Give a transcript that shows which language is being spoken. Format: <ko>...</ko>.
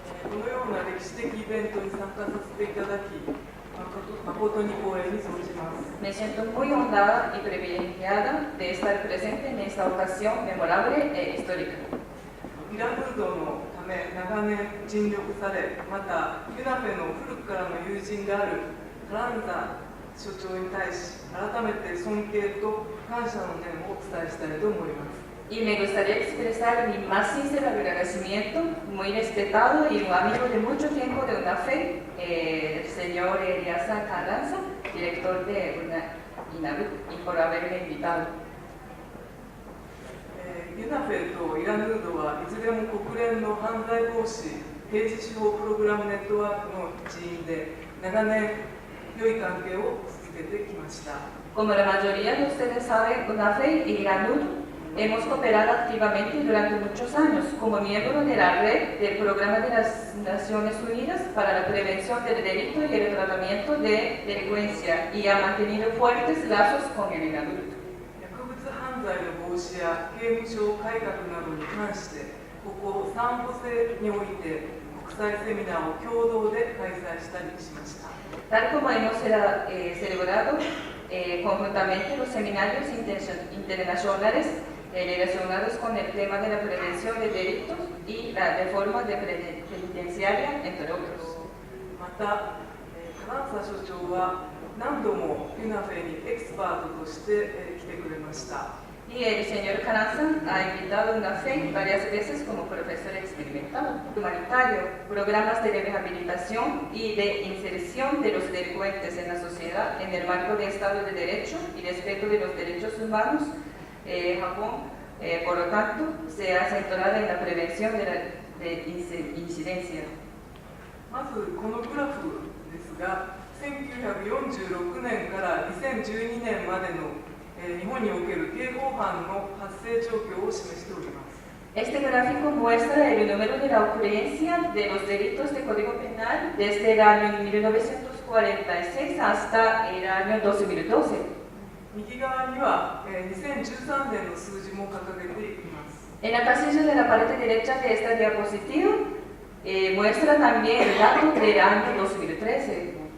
<ja>このような歴史的イベントに参加させていただき、誠に光栄に存じます。</ja> <es>Me siento muy honrada y privilegiada de estar presente en esta ocasión memorable e histórica.</es> <ja>イラヌードのため長年尽力され、またユナフェの古くからの友人であるカランザ所長に対し、改めて尊敬と感謝の念をお伝えしたいと思います。</ja> <es>Y me gustaría expresar mi más sincero agradecimiento, muy respetado y un amigo de mucho tiempo de UNAFE, el señor Eliasa Carranza, director de INARUD, y por haberme invitado.</es> <ja>ユナフェとイラヌードはいずれも国連の犯罪防止刑事司法プログラムネットワークの一員で、長年良い関係を続けてきました。</ja> <es>Como la mayoría de ustedes saben, UNAFE y IRANUD hemos cooperado activamente durante muchos años como miembro de la red del Programa de las Naciones Unidas para la Prevención del Delito y el Tratamiento de Delincuencia y ha mantenido fuertes lazos con el IRANUD.</es> <ja>薬物犯罪の防止や刑務所改革などに関して、ここサンホセにおいて国際セミナーを共同で開催したりしました。</ja> <es>Tal como hemos celebrado conjuntamente los seminarios internacionales relacionados con el tema de la prevención de delitos y la reforma penitenciaria, entre otros.</es> <ja>また、カランサ所長は何度もユナフェにエキスパートとして来てくれました。</ja> <es>Y el señor Carranza ha invitado a UNAFE varias veces como profesor experimentado, humanitario, programas de rehabilitación y de inserción de los delincuentes en la sociedad en el marco de Estado de Derecho y respeto de los derechos humanos. Japón, por lo tanto, se ha centrado en la prevención de la incidencia.</es> <ja>まずこのグラフですが、1946年から2012年までの日本における刑法犯の発生状況を示しております。</ja> <es>Este gráfico muestra el número de la ocurrencia de los delitos de Código Penal desde el año 1946 hasta el año 2012.</es> <ja>右側には2013年の数字も掲げています。</ja> <es>En la casilla de la parte derecha de esta diapositiva muestra también el dato del año 2013.</es>